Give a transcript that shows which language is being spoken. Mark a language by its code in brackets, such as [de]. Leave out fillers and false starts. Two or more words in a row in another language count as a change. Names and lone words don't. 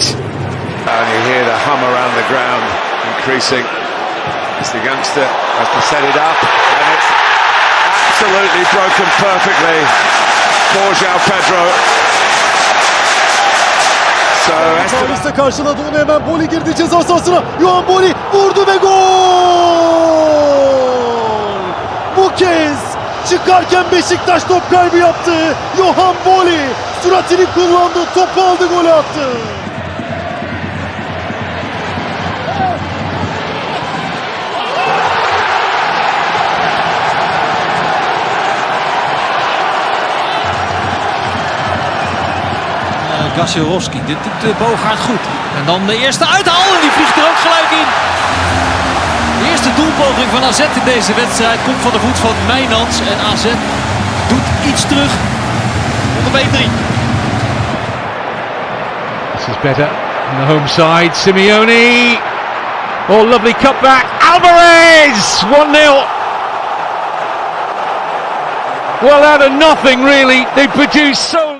[en] And you hear the hum around the ground increasing as the youngster has to set it up, and it's absolutely broken perfectly for João Pedro. [tr] Alvarez'le karşıladı onu, hemen Boli girdi ceza sahasına. Juan Boli vurdu ve gol! Bu kez çıkarken Beşiktaş top kaybı yaptı. Juan Boli süratini kullandı, topu aldı, golü attı. [nl] Gasserowski, dit doet de Bogaert goed. En dan de eerste uithaal en die vliegt er ook gelijk in. De eerste doelpoging van AZ in deze wedstrijd komt van de voet van Mijnans. En AZ doet iets terug op de 1-3. [en] This is better on the home side. Simeone. Oh, lovely cutback. Alvarez! 1-0. Well, out of nothing, really. They produced so...